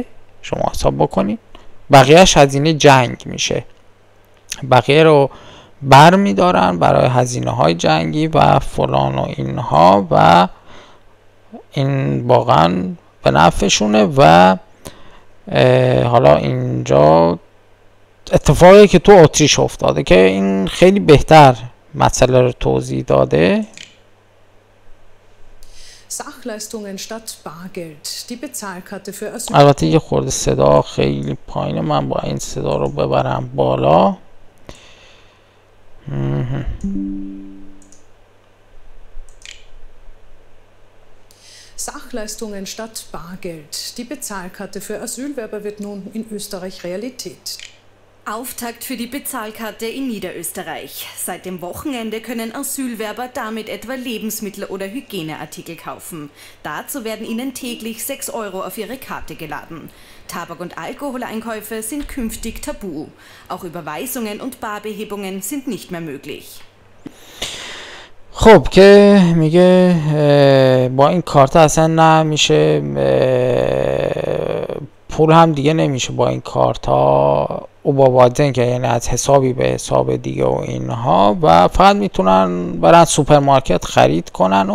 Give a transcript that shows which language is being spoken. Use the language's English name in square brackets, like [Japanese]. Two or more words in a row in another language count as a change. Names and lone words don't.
[Persian] شما حساب بکنید، بقیهش هزینه جنگ میشه، بقیه رو بر میدارن برای هزینه های جنگی و فلان و اینها و این واقعا به نفعشونه. و حالا اینجا اتفاقی که تو اتریش افتاده که این خیلی بهتر مسئله رو توضیح داده. [German] Sachleistungen statt Bargeld. Die Bezahlkarte für Asyl. [Persian] البته یه خورده صدا خیلی پایینه، من با این صدا رو ببرم بالا. [German] Sachleistungen statt Bargeld. Die Bezahlkarte für Asylwerber wird nun in Österreich Realität. Auftakt für die Bezahlkarte in Niederösterreich. Seit dem Wochenende können Asylwerber damit etwa Lebensmittel oder Hygieneartikel kaufen. Dazu werden ihnen täglich 6 Euro auf ihre Karte geladen. Tabak- und Alkoholeinkäufe sind künftig tabu. Auch Überweisungen und Barbehebungen sind nicht mehr möglich. [Persian] خب که میگه با این کارت اصلا نمیشه، پول هم دیگه نمیشه با این کارت ها اوبابادن که یعنی از حسابی به حساب دیگه و اینها، و فقط میتونن برن سوپرمارکت خرید کنن.